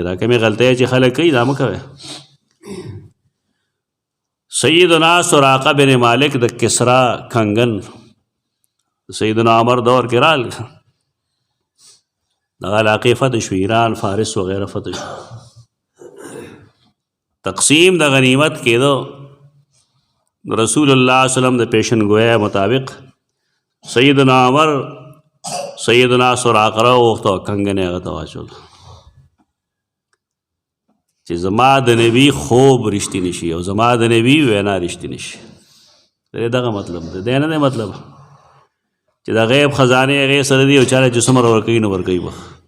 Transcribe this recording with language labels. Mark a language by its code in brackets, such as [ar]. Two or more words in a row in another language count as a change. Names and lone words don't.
[ps] دا کومې غلطۍ چې خلک کوي دا مه کوئ. سیدنا سراقه بن مالک د کسرا کنگن سیدنا عمر دور کې رال دغه علاقې فتح شو ایران فارس وغیره فتح شو. تقسیم د غنیمت کېدو رسول الله [ar] صلی الله علیه وسلم [ps] د پیشن گویا مطابق سیدنا عمر سیدنا سراقه راوغوښته او کنګن یې هغه ته واچول چې زما د نبي خوب رښتینی شي او زما د نبي وینا رښتینی شي. دغه مطلب دی دی نه دی مطلب چې د غیب خزانې هغې سره دي او چاله چې څومره ورکوي نو ورکوي به.